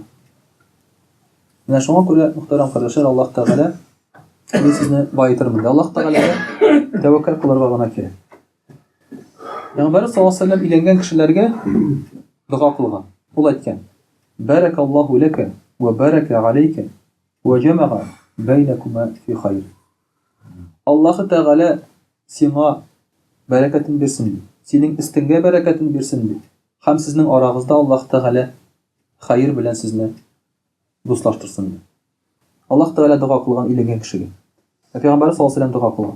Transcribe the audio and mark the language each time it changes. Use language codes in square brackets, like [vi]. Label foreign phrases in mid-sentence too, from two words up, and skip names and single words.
[tt] Менә шуңа күрә, мөхтәрәм кардәшләр, Аллаһ Тәгалә мин сезне байытырмын. Аллаһ Тәгаләгә тәвәккәл кылырга гына кирәк. Пәйгамбәр [ar] صلى الله عليه وسلم [tt] иләнгән кешеләргә дуа кылган. Ул әйткән: [ar] "بارك الله لك وبارك عليك وجمع بينكما في خير." [tt] Аллаһ Тәгалә сиңа бәрәкәтен бирсен. Синең истеңгә бәрәкәтен бирсен. Һәм сезнең арагызда Аллаһ Тәгалә хайр белән сезне дуслаштырсын. Аллаһ Тәгалә дуа кылган иләнгән кешегә. Пәйгамбәр [ar] صلى الله عليه وسلم [tt] дуа кылган.